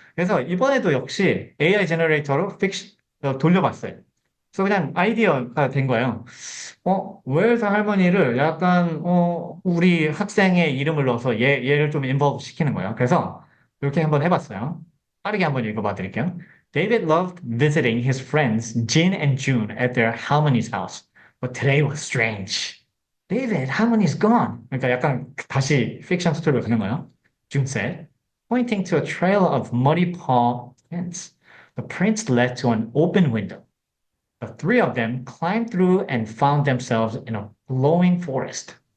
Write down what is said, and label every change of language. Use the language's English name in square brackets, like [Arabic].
[Korean] 그래서 이번에도 역시 AI 제너레이터로 돌려봤어요. 그래서 그냥 아이디어가 된 거예요. 웰스 할머니를 약간, 우리 학생의 이름을 넣어서 얘를 좀 인볼브 시키는 거예요. 그래서 이렇게 한번 해봤어요. 빠르게 한번 읽어봐 드릴게요. [English] David loved visiting his friends Jin and June at their Harmony's house. But today was strange. David, Harmony's gone. [Korean] 그러니까 약간 다시 픽션 스토리로 가는 거예요. [English] June said, pointing to a trail of muddy paw prints. The prints led to an open window. The three of them climbed through and found themselves in a glowing forest.